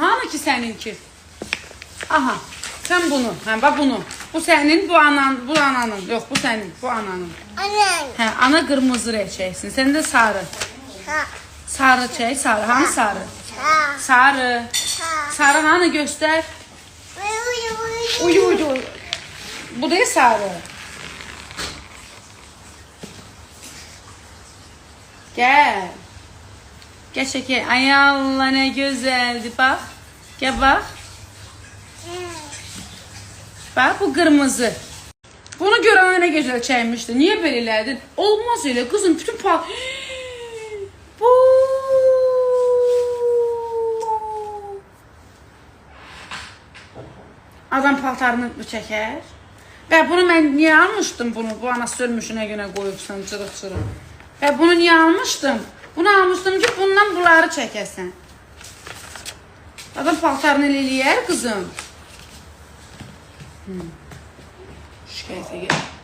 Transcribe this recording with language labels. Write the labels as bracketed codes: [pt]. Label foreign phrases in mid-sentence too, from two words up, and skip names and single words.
[az] Hanı ki səninki? Aha, sen bunu, bax bunu. Bu sənin, bu ananın. Yox, bu sənin, bu ananın. Ana. Ana qırmızı rəçəksin. Sən də sarı. Sarı çək, sarı. Hanı sarı? Sarı. Sarı hanı göstər? [tr] Uyu. [az] Bu da sarı. Gel. [tr] Gel şeker. Ay Allah ne güzeldi bak. Gel bak. Bak bu kırmızı. Bunu görene ne güzel çaymıştı. Niye böyle elədin? Olmaz öyle kızım. Bütün bu. Adam paltarını mı çeker? [az] Və bunu mən niyə almışdım bunu? Bu anası ölmüşünə günə qoyubsan cırıq-cırıq. Və bunu niyə almışdım? Bunu almışdım ki bundan bunları çəkəsən. Adam paltarını eləyər qızım. Şikayətə gəl.